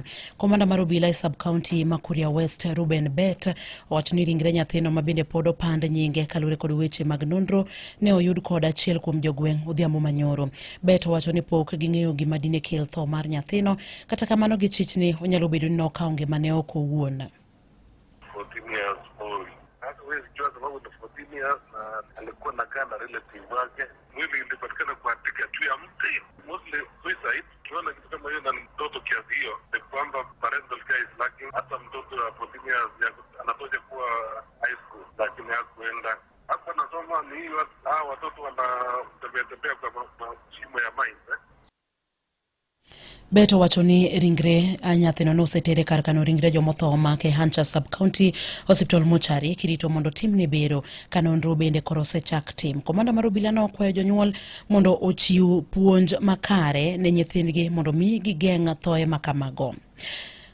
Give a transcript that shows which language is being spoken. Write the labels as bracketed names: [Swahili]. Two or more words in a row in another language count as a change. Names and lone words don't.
[Luo (Kenya and Tanzania)] Komanda mar obila e [English] sub county [Luo (Kenya and Tanzania)] ma Kuria West Ruben Bet owacho ni ringre nyathino ma bende pod opand nyinge kaluwore kod weche mag nonro ne oyud kod achiel kuom jogweng' odhiambo manyoro. Bet owacho ni pok ging'eyo gima dine kel tho mar nyathino, kata kamano gichich ni onyalo bedo ni nokawo ngimane oko owuon. [Swahili] Alikuwa nakaa na relative wake, mwili ilipatikana kwa tiketi ya mti, [English] mostly suicide. [Swahili] Tunaona kitu kama hiyo na mtoto kiasi hiyo, ni kwamba [English] parental care is lacking. [Swahili] Hata mtoto wa 14 years anatoka kuwa high school, lakini hakuenda. Hapa nasoma ni hiyo, watoto wanatembea kwa mashimo ya mines. [Luo (Kenya and Tanzania)] Beto wacho ni ringre nyathino nosetere kar kano ringre jomotho ma Kehancha [English] sub county hospital [Luo (Kenya and Tanzania)] mochari kirito mondo timne bero ka nonro bende koro osechak tim. Komanda mar obila no okwayo jonyuol mondo ochiw puonj makare ne nyithindgi mondo mi gigeng' thoe makamago.